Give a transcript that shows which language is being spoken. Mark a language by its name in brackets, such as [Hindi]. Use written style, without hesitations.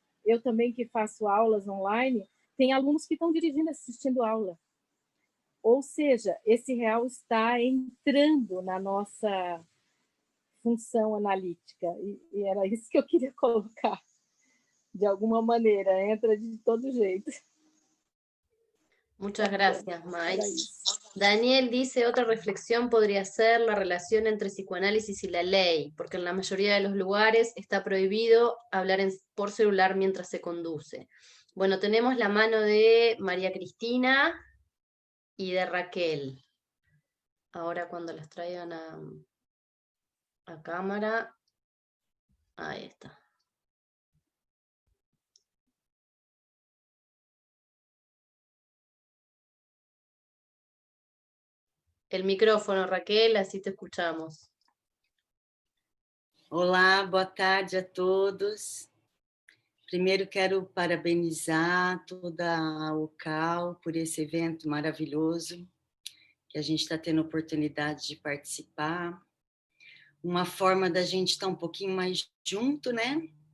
[Portuguese] Eu também, que faço aulas online, tem alunos que estão dirigindo, assistindo aula. Ou seja, esse real está entrando na nossa função analítica, e era isso que eu queria colocar. De alguma maneira, entra de todo jeito. [Spanish] Muchas gracias, Mai. Daniel dice, otra reflexión podría ser la relación entre psicoanálisis y la ley, porque en la mayoría de los lugares está prohibido hablar por celular mientras se conduce. Bueno, tenemos la mano de María Cristina y de Raquel. Ahora cuando las traigan a cámara, ahí está. El micrófono, Raquel, así te escuchamos. [Portuguese] Olá, boa tarde a todos. Primeiro quero parabenizar toda a OCAL por esse evento maravilhoso que a gente está tendo a oportunidade de participar. Uma forma da gente estar um pouquinho mais junto, né?